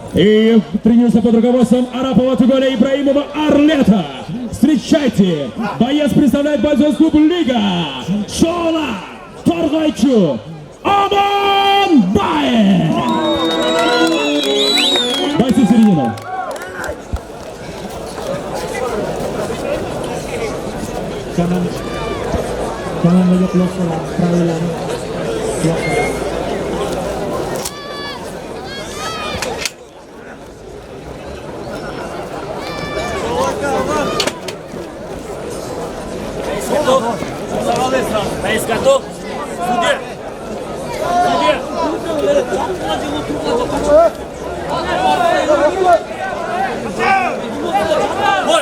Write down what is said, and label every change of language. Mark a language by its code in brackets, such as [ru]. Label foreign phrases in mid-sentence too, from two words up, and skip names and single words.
[ru] И тренируется под руководством Арапова, Туголя, Ибраимова, Арлета. Встречайте, боец представляет бойцовский клуб Лига. Шола Торгайчу Аманбаев. Бойцы в середину. [uz] Komandaga quloq solamiz, pravillarni quloq solamiz. [ru] Рейс готов? Судья! Судья! Бой!